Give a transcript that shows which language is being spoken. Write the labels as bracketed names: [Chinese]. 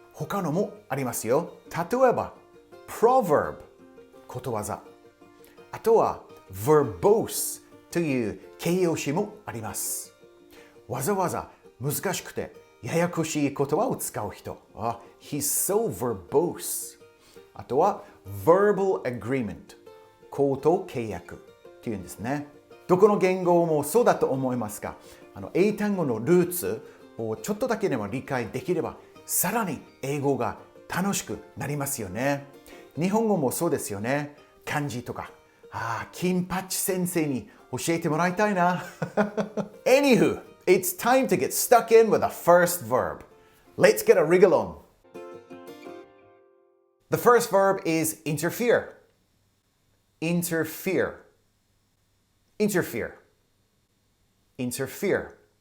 [Japanese] 他のもありますよ。例えば、proverb ことわざ。あとは verbose という形容詞もあります。わざわざ難しくてややこしい言葉を使う人。 [English] He's so verbose。 [Japanese] あとは [English] verbal agreement。 [Japanese] 口頭契約っていうんですね。どこの言語もそうだと思いますが、英単語のルーツをちょっとだけでも理解できれば、さらに英語が楽しくなりますよね。日本語もそうですよね。漢字とか。金八先生に教えてもらいたいな。 [English] Anywho, it's time to get stuck in with the first verb. Let's get a wriggle on. The first verb is interfere. Interfere. Interfere. Interfere.